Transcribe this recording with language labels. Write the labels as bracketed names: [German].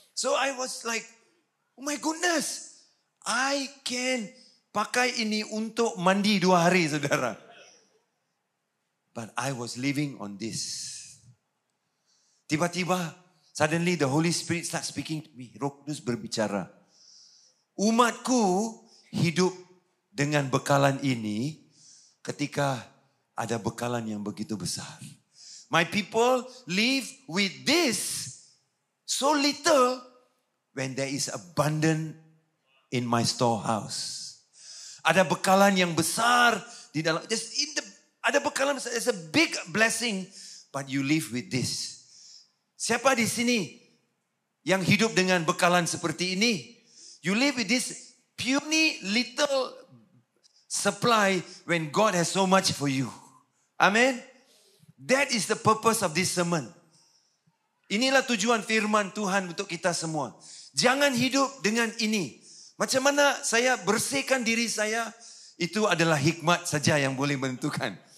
[English] So I was like, oh my goodness. I can [Malay] pakai ini untuk mandi 2 hari, saudara. [English] But I was living on this. [Malay] Tiba-tiba, [English] suddenly the Holy Spirit start speaking to me. [Malay] Roh Kudus berbicara. Umatku hidup dengan bekalan ini ketika ada bekalan yang begitu besar. [English] My people live with this so little when there is abundant in my storehouse. [Malay] Ada bekalan yang besar di dalam. Ada bekalan besar. [English] It's a big blessing, but you live with this. [Malay] Siapa di sini yang hidup dengan bekalan seperti ini? [English] You live with this puny little supply when God has so much for you. Amen. That is the purpose of this sermon. [Malay] Inilah tujuan firman Tuhan untuk kita semua. Jangan hidup dengan ini. Macam mana saya bersihkan diri saya, itu adalah hikmat saja yang boleh menentukan.